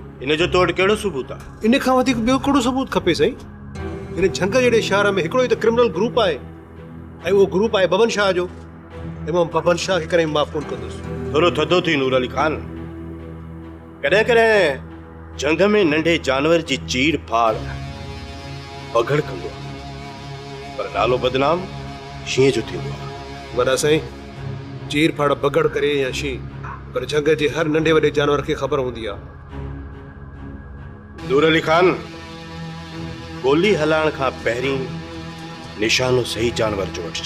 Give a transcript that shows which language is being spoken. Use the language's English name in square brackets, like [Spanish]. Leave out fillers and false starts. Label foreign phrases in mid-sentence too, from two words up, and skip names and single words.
[Sindhi] इन जो तोड़ कहिड़ो सबूत आहे? इन खां वधीक ॿियो कहिड़ो सबूत खपे साईं? इन झंग जहिड़े शहर में हिकिड़ो ई त क्रिमिनल ग्रुप आहे, ऐं उहो ग्रुप आहे बबन शाह जो। ऐं मां बबन शाह खे करे माफ़ कोन कंदुसि। थोरो थधो थी नूर अली खान। कॾहिं कॾहिं जंग में नंढे जानवर जी चीर फाड़ पघड़ कंदो आहे, पर नालो बदनाम शींहं जो थींदो आहे। वॾा साईं, चीर फाड़ बगड़ करे या शींहं, पर जंग जे हर नंढे वॾे जानवर खे ख़बर हूंदी आहे। नूर अली खान, गोली हलाइण खां पहिरीं निशानो सही जानवर जो वठिजे।